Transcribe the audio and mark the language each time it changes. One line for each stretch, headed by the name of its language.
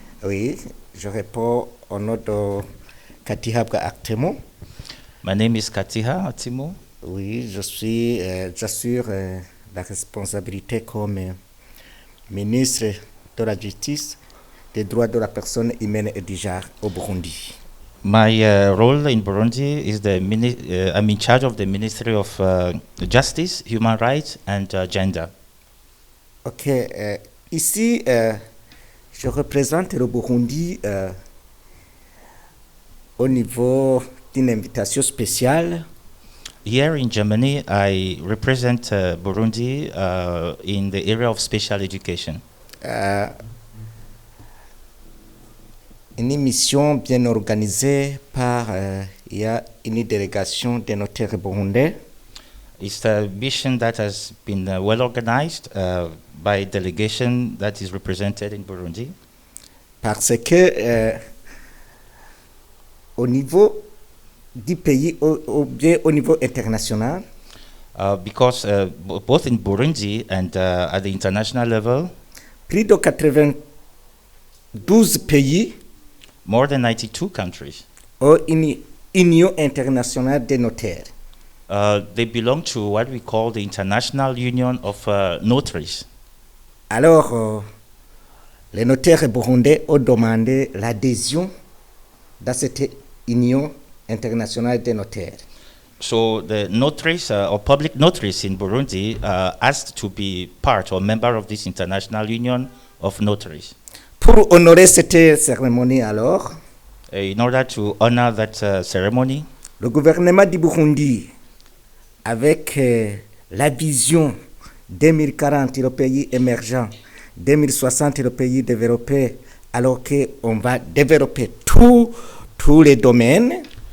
French: Oui, je réponds au nom de Katihabwa Arthémon.
English: My name is Katihabwa.
French: Oui, j'assure la responsabilité comme ministre de la Justice, des droits de la personne humaine et du genre au Burundi.
English: My role in Burundi is I'm in charge of the Ministry of Justice, Human Rights and Gender.
French: Ok, ici, je représente le Burundi au niveau d'une invitation spéciale.
English: Here in Germany, I represent Burundi in the area of special education.
French: Une mission bien organisée par il y a une délégation des notaires burundais.
English: It's a mission that has been well organized by a delegation that is represented in Burundi.
French: Parce que au niveau du pays, ou bien au niveau international,
English: Because both in Burundi and at the international level,
French: plus de 92 pays
English: more than 92 countries,
French: ont une union internationale des notaires.
English: They belong to what we call the International Union of Notaries.
French: Alors, les notaires burundais ont demandé l'adhésion dans cette union internationale des notaires.
English: So the notaries or public notaries in Burundi asked to be part or member of this International Union of Notaries.
French: Pour honorer cette cérémonie alors,
English: In order to honor that ceremony,
French: le gouvernement du Burundi, avec la vision 2040 le pays émergent, 2060 le pays développé, alors qu'on va développer tous les domaines.